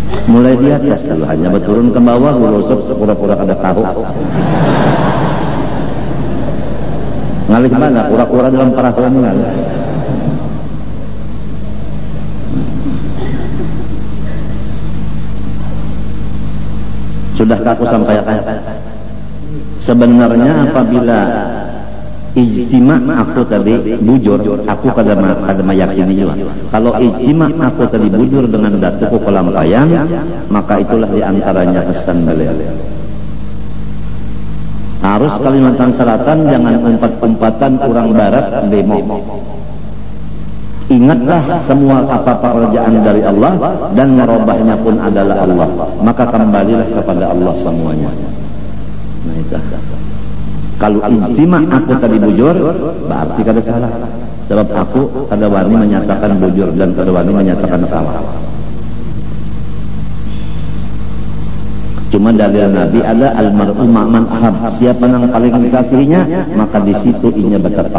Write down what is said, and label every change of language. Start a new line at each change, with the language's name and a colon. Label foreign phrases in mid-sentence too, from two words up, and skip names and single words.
Indonesian: Mulai di atas dulu, hanya berturun ke bawah,
Banjar: urusuk pura-pura kada tahu. Ngalih mana? Kura-kura dalam perahu ini ngalih.
Indonesian: Sudahkah aku sampaikan?
Banjar: Sebenarnya apabila ijtima aku tadi bujur, aku kada meyakini juga. Kalau ijtima aku tadi bujur dengan datuku kelampayan, maka itulah diantaranya kesan beliau. Harus Kalimantan Selatan jangan umpat-umpatan orang Barat demo.
Indonesian: Ingatlah semua apa-apa kerjaan dari Allah dan merubahnya pun adalah Allah. Maka kembalilah kepada Allah semuanya.
Banjar: Nah itu. Kalau ijtima aku tadi bujur, berarti kada salah. Sebab aku kada wani menyatakan bujur dan kada wani menyatakan salah.
Indonesian: Cuma dalil Nabi ada
Arabic: almar'u ma'man ahab.
Banjar: Siapa yang paling dikasihinya, maka di situ inya bertetap.